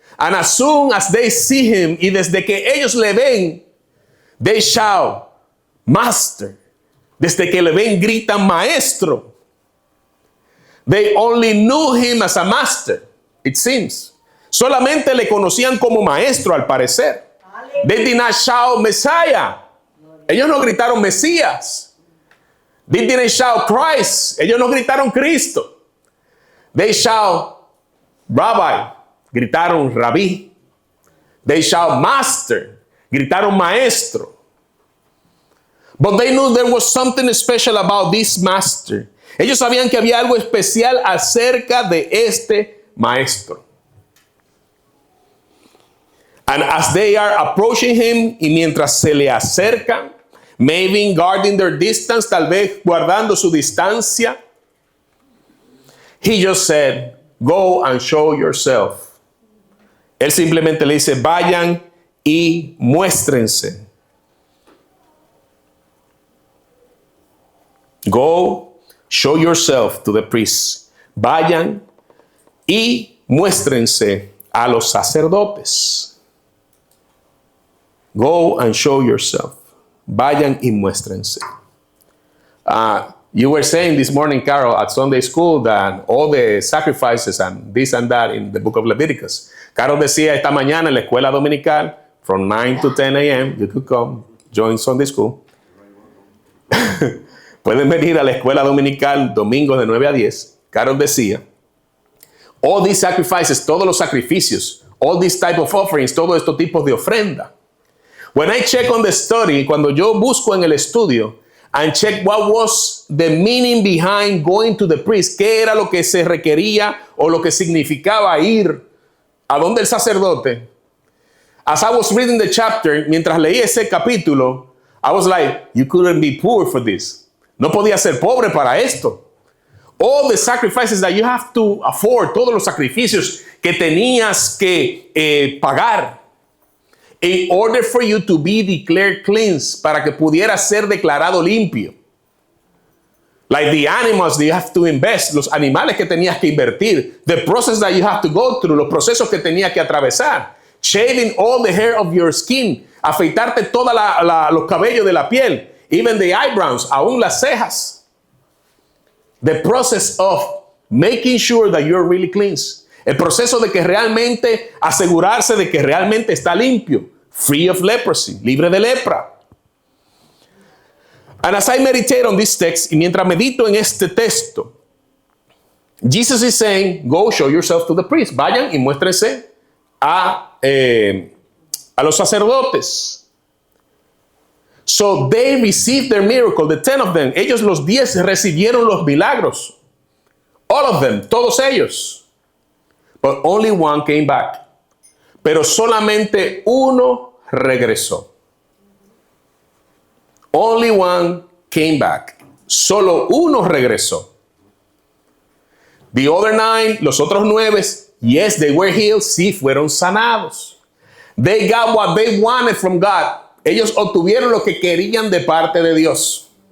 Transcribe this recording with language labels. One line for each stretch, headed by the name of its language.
English: And as soon as they see him,
Spanish: y desde que ellos le ven,
English: they shout, Master.
Spanish: Desde que le ven, gritan, Maestro.
English: They only knew him as a master, it seems.
Spanish: Solamente le conocían como maestro, al parecer.
English: They did not shout Messiah.
Spanish: Ellos no gritaron Mesías.
English: They didn't shout Christ.
Spanish: Ellos no gritaron Cristo.
English: They shout Rabbi.
Spanish: Gritaron Rabí.
English: They shout Master.
Spanish: Gritaron Maestro.
English: But they knew there was something special about this master.
Spanish: Ellos sabían que había algo especial acerca de este maestro.
English: And as they are approaching him,
Spanish: y mientras se le acercan,
English: maybe guarding their distance,
Spanish: tal vez guardando su distancia,
English: he just said, go and show yourself.
Spanish: Él simplemente le dice, vayan y muéstrense.
English: Go, show yourself to the priests.
Spanish: Vayan y muéstrense a los sacerdotes.
English: Go and show yourself.
Spanish: Vayan y muéstrense.
English: You were saying this morning, Carol, at Sunday school, that all the sacrifices and this and that in the book of Leviticus.
Spanish: Carol decía esta mañana en la escuela dominical,
English: from 9 to 10 a.m., you could come, join Sunday school.
Spanish: Pueden venir a la escuela dominical domingo de 9 a 10. Carol decía,
English: all these sacrifices,
Spanish: todos los sacrificios,
English: all these type of offerings,
Spanish: todos estos tipos de ofrenda.
English: When I check on the study,
Spanish: cuando yo busco en el estudio,
English: and check what was the meaning behind going to the priest,
Spanish: qué era lo que se requería o lo que significaba ir a donde el sacerdote.
English: As I was reading the chapter,
Spanish: mientras leí ese capítulo,
English: I was like, you couldn't be poor for this.
Spanish: No podía ser pobre para esto.
English: All the sacrifices that you have to afford,
Spanish: todos los sacrificios que tenías que pagar,
English: in order for you to be declared cleansed,
Spanish: para que pudiera ser declarado limpio.
English: Like the animals that you have to invest,
Spanish: los animales que tenías que invertir,
English: the process that you have to go through,
Spanish: los procesos que tenías que atravesar,
English: shaving all the hair of your skin,
Spanish: afeitarte todos los cabellos de la piel,
English: even the eyebrows,
Spanish: aún las cejas.
English: The process of making sure that you're really cleansed.
Spanish: El proceso de que realmente asegurarse de que realmente está limpio.
English: Free of leprosy,
Spanish: libre de lepra.
English: And as I meditate on this text,
Spanish: y mientras medito en este texto,
English: Jesus is saying, go show yourself to the priest.
Spanish: Vayan y muéstrense a los sacerdotes.
English: So they received their miracle, the 10 of them.
Spanish: Ellos los 10 recibieron los milagros.
English: All of them,
Spanish: todos ellos.
English: But only one came back.
Spanish: Pero solamente uno regresó.
English: Only one came back.
Spanish: Solo uno regresó.
English: The other 9,
Spanish: los otros 9,
English: yes, they were healed.
Spanish: Sí, fueron sanados.
English: They got what they wanted from God.
Spanish: Ellos obtuvieron lo que querían de parte de Dios.